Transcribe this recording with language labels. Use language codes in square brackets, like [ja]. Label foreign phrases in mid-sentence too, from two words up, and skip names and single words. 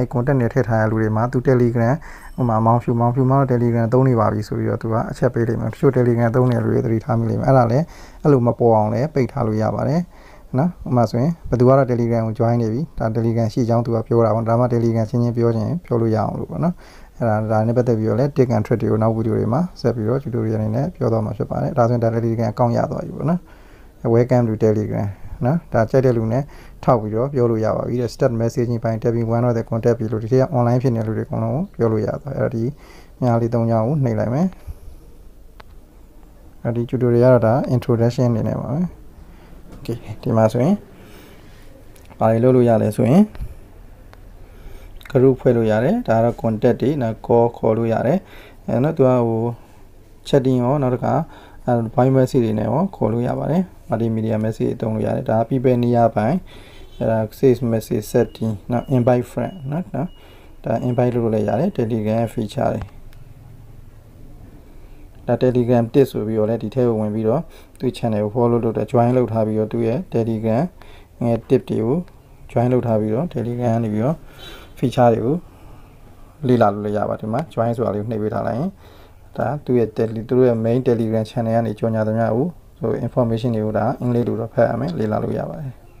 [my] contact နေထည့်ထားတဲ့လူတွေမှာသူ Telegram ဥပမာမောင်ဖြူမှာ Telegram သုံးနေပါပြီဆိုပြီးတော့သူကအချက်ပေးလိမ့်မယ်တချို့ Telegram သုံးနေတဲ့လူတွေသတိထားမိလိမ့်မယ်အဲ့ဒါလည်းအဲ့လိုမပေါ်အောင် လည်းပိတ်ထားလို့ရပါတယ်နော်ဥပမာဆိုရင်ဘယ်သူကတော့ Telegram ကို join နေပြီဒါ Telegram ရှိကြောင်းသူကပြောတာပေါ့ဒါမှ Telegram ချင်းချင်းပြောခြင်းပြောလို့ရအောင်လို့ပေါ့နော်အဲ့ဒါနဲ့ပတ်သက်ပြီးတော့လည်း [en] tick and trick [my] တွေကိုနောက်ဗီဒီယိုတွေမှာဆက်ပြီးတော့ tutorial အနေနဲ့ပြောသွားမှာဖြစ်ပါတယ်ဒါဆိုရင်ဒါ Telegram account ရသွားပြီပေါ့နော် [en] welcome to Telegram [my] နော်ဒါကြိုက်တဲ့လူနဲ့ထောက်ပြီးတော့ပြောလို့ရပါပြီတဲ့ [en] start messaging [my] ပိုင်း [en] tapping one of the contact [my] ပြီးလို့ဒီထက် online ဖြစ်နေတဲ့လူတွေအကုန်လုံးကိုပြောလို့ရသွားအဲ့တော့ဒီညာလေး၃ကြောင်းကိုနှိပ်လိုက်မယ် အဲ့ဒီ tutorial ကတော့ဒါ introduction အနေနဲ့ပါပဲ okay ဒီမှာဆိုရင်ဘာတွေလုပ်လို့ရလဲဆိုရင် group ဖွဲ့လို့ရတယ်ဒါကတော့ contact တွေနော် call ခေါ်လို့ရတယ်အဲ့နော်သူကဟို chatting ရောနောက်တစ်ခါ [en] voice message [my] တွေနဲ့ရောခေါ်လို့ရပါတယ် [en] multimedia message [my] တုံးလို့ရတယ်ဒါ people နေရာပိုင်းအဲ့ဒါ [en] save message setting [my] နော် [en] invite friend [my] နော်ဒါ invite လုပ်လို့လည်းရတယ် Telegram feature တွေ ဒါ Telegram tip ဆိုပြီးတော့လည်းဒီထဲကိုဝင်ပြီးတော့သူ့ channel ကို follow လုပ်တာ join လုပ်ထားပြီးတော့သူ့ရဲ့ Telegram ငယ် tip တွေကို join လုပ်ထားပြီးတော့ Telegram ကနေပြီးတော့ feature တွေကိုလေ့လာလို့လည်းရပါတယ်ဒီမှာ join ဆိုတာလေးကိုနှိပ်ပေးထားလိုက်ရင်ဒါသူ့ရဲ့သူတို့ရဲ့ [en] main Telegram channel [my] ကနေကြော်ညာသမျှကိုဆို information တွေကိုဒါအင်္ဂလိပ်လိုတော့ဖတ်ရမယ်လေ့လာလို့ရပါတယ်